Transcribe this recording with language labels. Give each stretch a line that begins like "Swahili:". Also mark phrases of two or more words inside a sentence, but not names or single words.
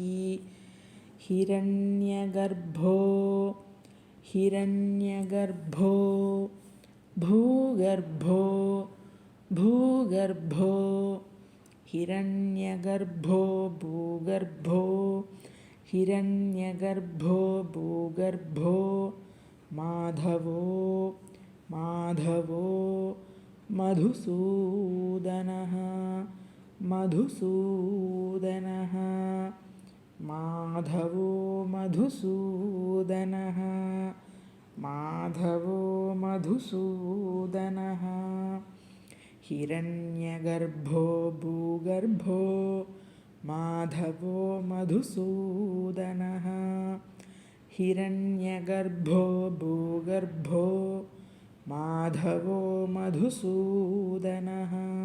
Sanskrit: హిరణ్యగర్భో హిరణ్యగర్భో భూగర్భో భూగర్భో హిరణ్యగర్భో భూగర్భో హిరణ్యగర్భో భూగర్భో మాధవో మాధవో మధుసూదనః మధుసూదనః మాధవో మధుసూదనః माधवो मधुसूदनः हिरण्यगर्भो भूगर्भो माधवो मधुसूदनः हिरण्यगर्भो भूगर्भो माधवो मधुसूदनः